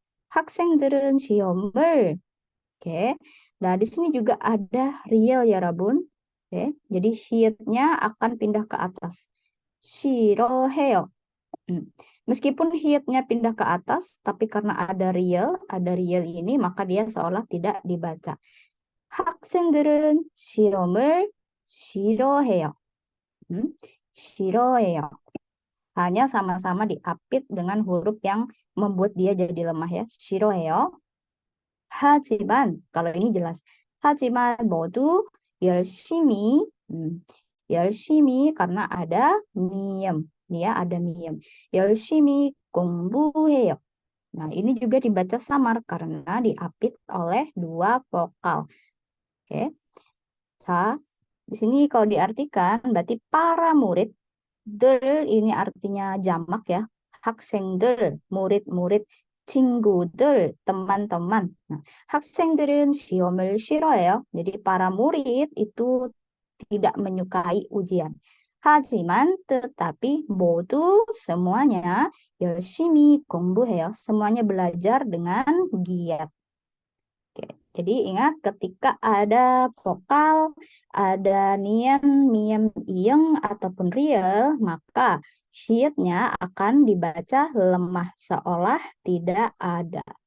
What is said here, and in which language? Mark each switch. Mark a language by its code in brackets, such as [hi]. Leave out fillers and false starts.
[ko] 학생들은 시험을. [id] Oke. Nah, di sini juga ada real ya, Rabun. Oke. Jadi hiatnya akan pindah ke atas. [ko] 싫어해요. [id] Meskipun hiatnya pindah ke atas, tapi karena ada real ini, maka dia seolah tidak dibaca. [ko] 학생들은 시험을 싫어해요. 싫어해요. [id] Hanya sama-sama diapit dengan huruf yang membuat dia jadi lemah ya. [ko] 싫어해요. 하지만, [id] kalau ini jelas. [ko] 하지만 모두 열심히, 열심히 [id] karena ada miem. Ya, ada miem. [ko] 열심히 공부해요. [id] Nah, ini juga dibaca samar karena diapit oleh dua vokal. Oke. Nah, di sini kalau diartikan berarti para murid. Del ini artinya jamak ya. 학생들, murid-murid. [ko] 친구들, teman-teman. Nah, 학생들은 시험을 싫어해요. [id] Jadi para murid itu tidak menyukai ujian. [ko] 하지만 tetapi 모두 semuanya 열심히 공부해요. [id] Semuanya belajar dengan giat. Oke, jadi ingat ketika ada vokal, ada nian, miem, iyeng, ataupun riel, maka syiatnya akan dibaca lemah seolah tidak ada.